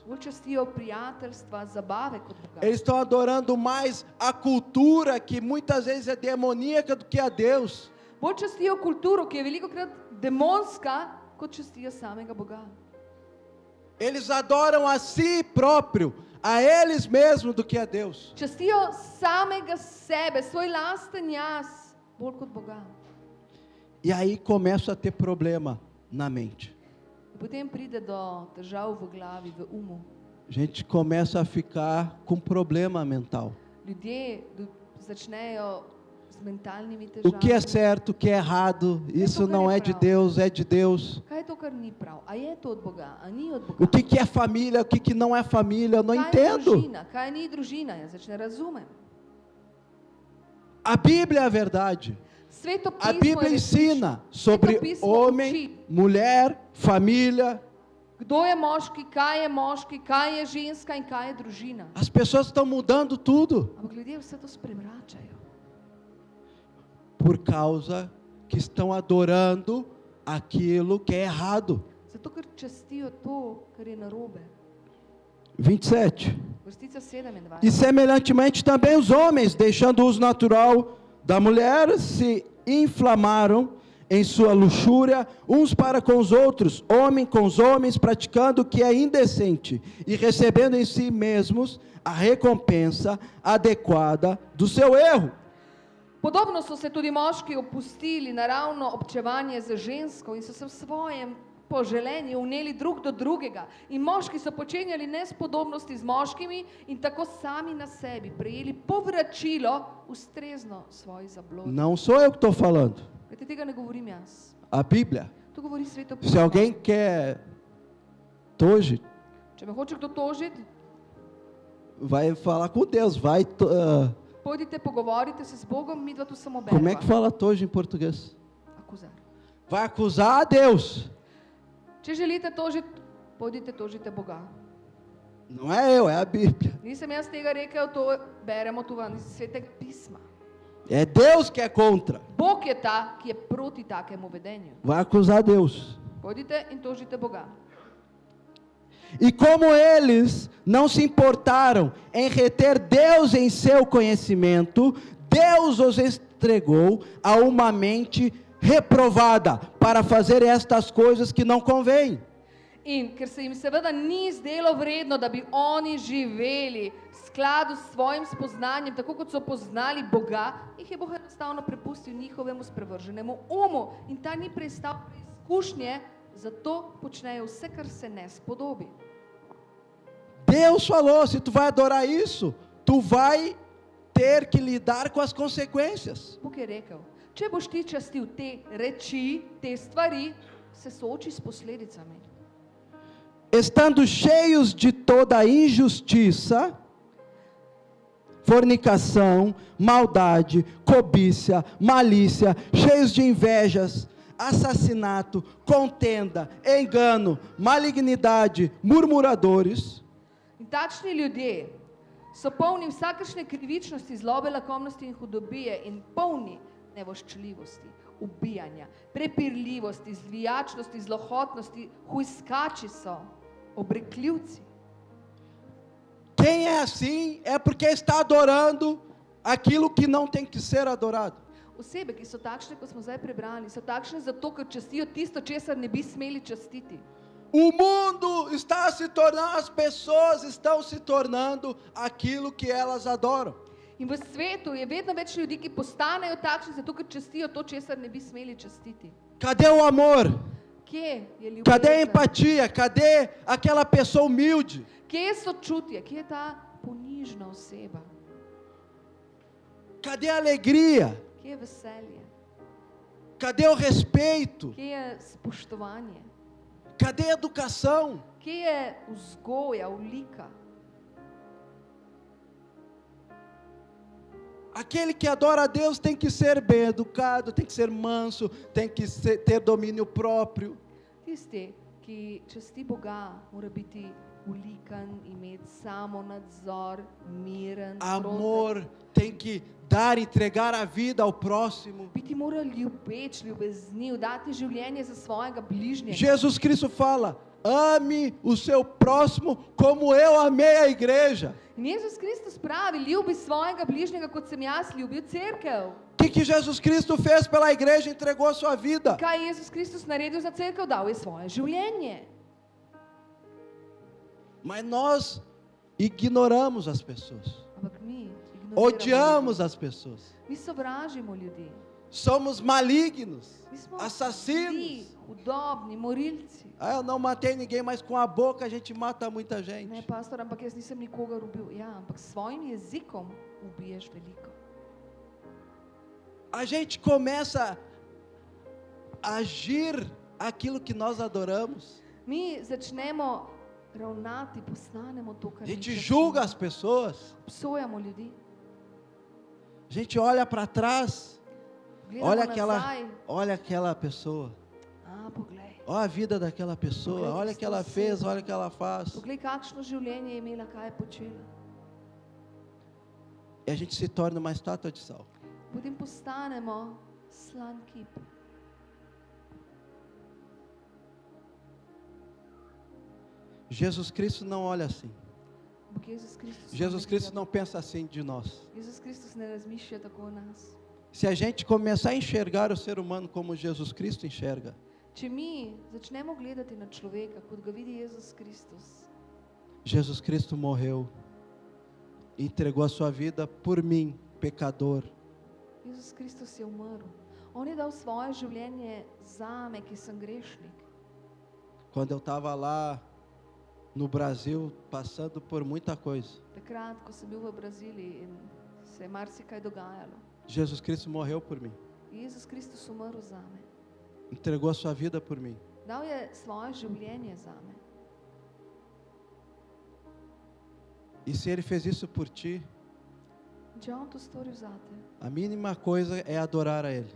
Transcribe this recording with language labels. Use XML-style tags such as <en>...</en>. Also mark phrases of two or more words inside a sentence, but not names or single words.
<sl>Bolj častijo prijateljstva, zabave kot Boga.</sl> <pt>Eles estão adorando mais a cultura, que muitas vezes é demoníaca, do que a Deus.</pt> <sl>Bolj častijo kulturo, ki je velikokrat demonska, kot častijo samega Boga.</sl> <pt>Eles adoram a si próprio, a eles mesmos, do que a Deus.</pt> <sl>Častijo samega sebe, svoj lasten jaz, bolj kot Boga.</sl> <pt>E aí começa a ter problema na mente.</pt> <sl>In potem pride do težav v glavi, v umu.</sl> <pt>A gente começa a ficar com problema mental.</pt> <sl>Ljudje začnejo z mentalnimi</sl> <pt>O que é</pt> <sl>težavami.</sl> <pt>certo, o que é errado, isso não é de Deus, é de Deus.</pt> <sl>Kaj je to, kar ni prav? A je to od Boga? A ni od Boga?</sl> <pt>O que é família, o que não é família, eu não</pt> <sl>Kaj je</sl> <pt>entendo.</pt> <sl>družina? Kaj ni družina? Jaz več ne razumem.</sl> <pt>A Bíblia é a verdade.</pt> <sl>Sveto</sl> <pt>A</pt> <sl>pismo</sl> <pt>Bíblia</pt> <sl>je</sl> <pt>ensina</pt> <sl>resnično.</sl> <pt>sobre</pt> <sl>Sveto pismo</sl> <pt>homem,</pt> <sl>uči,</sl> <pt>mulher, família.</pt> <sl>kdo je moški, kaj je ženska in kaj je družina.</sl> <pt>As pessoas estão mudando tudo</pt> <sl>Ampak ljudje vse to sprevračajo.</sl> <pt>por causa que estão adorando aquilo que é errado.</pt> <sl>Zato, ker častijo to, kar je narobe.</sl> <pt>27.</pt> <sl>Vrstica 27.</sl> <pt>E semelhantemente também os homens, deixando o uso natural da mulher, se inflamaram em sua luxúria, uns para com os outros, homem com os homens, praticando o que é indecente e recebendo em si mesmos a recompensa adequada do seu erro.</pt> <sl>Podobno so se tudi moški opustili naravno občevanje z žensko in so se v svojem poželenju vneli drug do drugega. In moški so počenjali nespodobnosti z moškimi in tako sami na sebi prejeli povračilo ustrezno svoji zablodi.</sl> <pt>Não sou eu que estou falando,</pt> <sl>Glede, tega ne govorim jaz.</sl> <pt>a Bíblia.</pt> <sl>To govori Sveto</sl> <pt>Se</pt> <sl>pismo.</sl> <pt>alguém quer hoje,</pt> <sl>Če me hoče kdo tožiti,</sl> <pt>vai falar com Deus,</pt> <sl>pojdite, pogovorite se z Bogom, midva tu samo bereva.</sl> <pt>como é que fala hoje em português? Akuzar. Vai acusar a Deus.</pt> <sl>Če želite tožiti, pojdite tožite Boga.</sl> <pt>Não é eu, é a Bíblia.</pt> <sl>Nisem jaz tega rekel, to beremo tu van iz Svetega pisma.</sl> <pt>É Deus que é contra.</pt> <sl>Bog je ta, ki je proti takemu vedenju.</sl> <pt>Vai acusar Deus.</pt> <sl>Pojdite in tožite Boga.</sl> <pt>E como eles não se importaram em reter Deus em seu conhecimento, Deus os entregou a uma mente reprovada para fazer estas coisas que não convêm.</pt> <sl>In ker se jim seveda ni zdelo vredno, da bi oni živeli v skladu s svojim spoznanjem, tako kot so poznali Boga, jih je Bog enostavno prepustil njihovemu sprevrženemu umu in ta ni prestal preizkušnje, zato počnejo vse, kar se ne spodobi.</sl> <pt>Deus falou, se tu vai adorar isso, tu vai ter que lidar com as consequências.</pt> <sl>Bog je rekel, če boš ti častil te reči, te stvari, se sooči s posledicami.</sl> <pt>Estando cheios de toda injustiça, fornicação, maldade, cobiça, malícia, cheios de invejas, assassinato, contenda, engano, malignidade, murmuradores.</pt> <sl>In takšni ljudje so polni vsakršne krivičnosti, zlobe, lakomnosti in hudobije in polni nevoščljivosti, ubijanja, prepirljivosti, zvijačnosti, zlohotnosti, hujskači so, obrekljivci.</sl> <pt>Quem é assim é porque está adorando aquilo que não tem que ser adorado.</pt> <sl>Osebe, ki so takšne, kot smo zdaj prebrali, so takšne zato, ker častijo tisto, česar ne bi smeli častiti.</sl> <pt>O mundo está se tornando, as pessoas estão se tornando aquilo que elas adoram.</pt> <sl>In v svetu je vedno več ljudi, ki postanejo takšni zato, ker častijo to, česar ne bi smeli častiti.</sl> <pt>Cadê o amor?</pt> <sl>Kje je ljubezen?</sl> <pt>Cadê a empatia? Cadê aquela pessoa humilde?</pt> <sl>Kje je sočutje? Kje je ta ponižna oseba?</sl> <pt>Cadê a alegria?</pt> <sl>Kje je veselje?</sl> <pt>Cadê o respeito?</pt> <sl>Kje je spoštovanje?</sl> <pt>Cadê a educação?</pt> <sl>Kje je vzgoja, ulika?</sl> <pt>Aquele que adora a Deus tem que ser bem educado, tem que ser manso, tem que ter domínio próprio.</pt> <sl>Tisti, ki časti Boga, mora biti ulikan, imeti samo nadzor, miren,</sl> <pt>Amor, tem que dar, entregar a vida ao próximo.</pt> <sl>Biti mora ljubeč, ljubezniv, dati življenje za svojega bližnjega.</sl> <pt>Jesus Cristo fala: ame o seu próximo como eu amei a igreja.</pt> <sl>In Jezus Kristus pravi, ljubi svojega bližnjega, kot sem jaz ljubil cerkev.</sl> <pt>O que Jesus Cristo fez pela igreja? Entregou a sua vida.</pt> <sl>Kaj je Jezus Kristus naredil za cerkev? Dal je svoje življenje.</sl> <pt>Mas nós ignoramos as pessoas.</pt> <sl>Ampak mi</sl> <pt>Odiamos as pessoas.</pt> <sl>Mi sovražimo ljudi.</sl> <pt>Somos malignos,</pt> <sl>Mi smo</sl> <pt>assassinos.</pt> <sl>zli, hudobni, morilci.</sl> <pt>Ah, eu não matei ninguém, mas com a boca a gente mata muita</pt> <sl>Ne,</sl> <pt>gente.</pt> <sl>pastor, ampak jaz nisem nikogar ubil. Ja, ampak s svojim jezikom ubiješ veliko.</sl> <pt>A gente começa a agir aquilo que nós adoramos.</pt> <sl>Mi začnemo ravnati, postanemo to,</sl> <pt>A</pt> <sl>kar</sl> <pt>gente</pt> <sl>mi</sl> <pt>julga</pt> <sl>častimo.</sl> <pt>as pessoas.</pt> <sl>Obsojamo ljudi.</sl> <pt>A gente olha para trás.</pt> <sl>Gledamo</sl> <pt>Olha aquela pessoa.</pt> <sl>Ah, poglej.</sl> <pt>Olha a vida daquela pessoa. Olha o que ela fez, olha o que ela faz.</pt> <sl>Poglej, kakšno življenje je imela, kaj je počela.</sl> <pt>E a gente se torna uma estátua de sal.</pt> <sl>Potem postanemo slan kip.</sl> <pt>Jesus Cristo não olha assim.</pt> <sl>Ampak Jezus Kristus</sl> <pt>Jesus</pt> <sl>ne</sl> <pt>Cristo</pt> <sl>gleda-</sl> <pt>não pensa assim de nós.</pt> <sl>Jezus Kristus ne razmišlja tako o nas.</sl> <pt>Se a gente começar a enxergar o ser humano como Jesus Cristo enxerga,</pt> <sl>Če mi začnemo gledati na človeka, kot ga vidi Jezus Kristus,</sl> <pt>Jesus Cristo morreu, entregou a sua vida por mim, pecador.</pt> <sl>Jezus Kristus je umrl. On je dal svoje življenje zame, ki sem grešnik.</sl> <pt>Quando eu estava lá no Brasil, passando por muita coisa,</pt> <sl>Takrat, ko sem bil v Braziliji in se je marsikaj dogajalo.</sl> <pt>Jesus Cristo morreu por mim,</pt> <sl>Jezus Kristus umrl zame.</sl> <pt>entregou a sua vida por mim.</pt> <sl>Dal je svoje življenje zame.</sl> <pt>E se Ele fez isso por ti,</pt> <sl>In če on to storil zate,</sl> <pt>a mínima coisa é adorar a Ele.</pt>